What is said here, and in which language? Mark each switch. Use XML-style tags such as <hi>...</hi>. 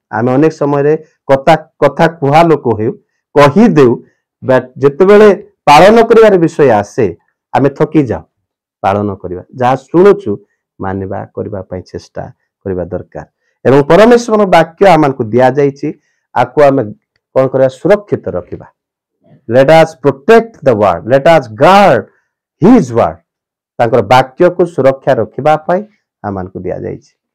<or>ଆମେ ଅନେକ ସମୟରେ କଥା କୁହା ଲୋକ ହେଉ, କହିଦେଉ, ବଟ୍ ଯେତେବେଳେ ପାଳନ କରିବାର ବିଷୟ ଆସେ ଆମେ ଥକି ଯାଉ। ପାଳନ କରିବା, ଯାହା ଶୁଣୁଛୁ ମାନିବା, କରିବା ପାଇଁ ଚେଷ୍ଟା କରିବା ଦରକାର। ଏବଂ ପରମେଶ୍ୱରଙ୍କ ବାକ୍ୟ ଆମକୁ ଦିଆଯାଇଛି, ଆକୁ ଆମେ କଣ କରିବା? ସୁରକ୍ଷିତ ରଖିବା।</or> <en>Let us protect the word, let us guard his word।</en> <or>ତାଙ୍କର ବାକ୍ୟକୁ ସୁରକ୍ଷା ରଖିବା ପାଇଁ ଆମମାନଙ୍କୁ ଦିଆଯାଇଛି।</or>